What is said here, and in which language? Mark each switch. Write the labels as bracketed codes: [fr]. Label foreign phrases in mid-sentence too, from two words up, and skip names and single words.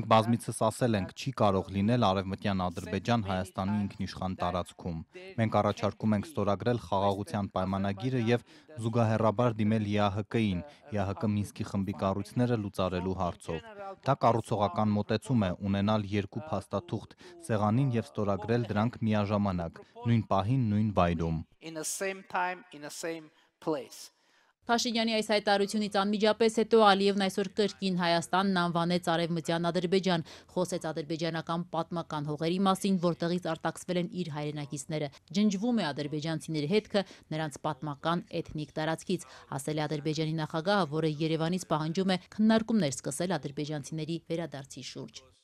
[hy] բազմիցս ասել ենք, չի կարող լինել Արևմտյան Ադրբեջան Հայաստանի ինքնիշխան տարածքում։ Մենք առաջարկում ենք ստորագրել խաղաղության պայմանագիրը եւ զուգահեռաբար դիմել ԵԱՀԿ-ին, ԵԱՀԿ Մինսկի խմբի կառույցները լուծարելու հարցով։ Դա կառուցողական մոտեցում է ունենալ երկու փաստաթուղթ սեղանին եւ ստորագրել դրանք միաժամանակ, նույն պահին, նույն վայրում։ [en] In the same time, in the same place. [hy] Փաշինյանի այս հայտարարությունից անմիջապես հետո Ալիևն այսօր կրկին Հայաստանն անվանեց Արևմտյան Ադրբեջան, խոսեց ադրբեջանական պատմական հողերի մասին, որտեղից արտաքսվել են իր հայրենակիցները։ Ջնջվում է ադրբեջանցիների հետքը նրանց պատմական էթնիկ տարածքից, ասել է Ադրբեջանի նախագահը, որը Երևանից պահանջում է քննարկումներ սկսել ադրբեջանցիների վերադարձի շուրջ։